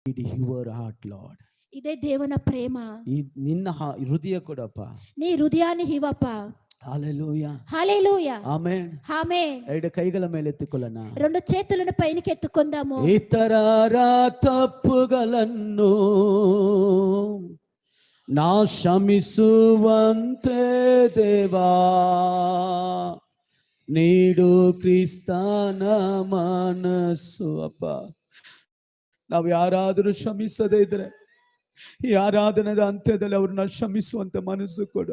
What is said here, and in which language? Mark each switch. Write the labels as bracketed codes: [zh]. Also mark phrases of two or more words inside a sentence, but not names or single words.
[en] your heart, Lord. [te] ఇదే దేవున ప్రేమ. [kn] ನಿನ್ನ ಹೃದಯ ಕೊಡಪ್ಪ. [te] నీ హృదయాన్ని ఇవ్వప్ప. హల్లెలూయా. హల్లెలూయా. [kn] ಆಮೆನ್. [te] ఆమేన్. [kn] ಎರಡು ಕೈಗಳ ಮೇಲೆ ಎತ್ತಿಕೊಳ್ಳೋಣ. [te] రెండు చేతులను పైకి ఎత్తుకుందాము. [kn] ಇತರರ ತಪ್ಪುಗಳನ್ನು ನಾ ಕ್ಷಮಿಸುವಂತೆ ದೇವಾ ನೀಡು ಕ್ರಿಸ್ತನ ಮನಸ್ಸು. ಅಪ್ಪ, ನಾವು ಯಾರಾದರೂ ಕ್ಷಮಿಸದೇ ಇದ್ರೆ ಈ ಆರಾಧನದ ಅಂತ್ಯದಲ್ಲಿ ಅವ್ರನ್ನ ಕ್ಷಮಿಸುವಂತ ಮನಸ್ಸು ಕೊಡು.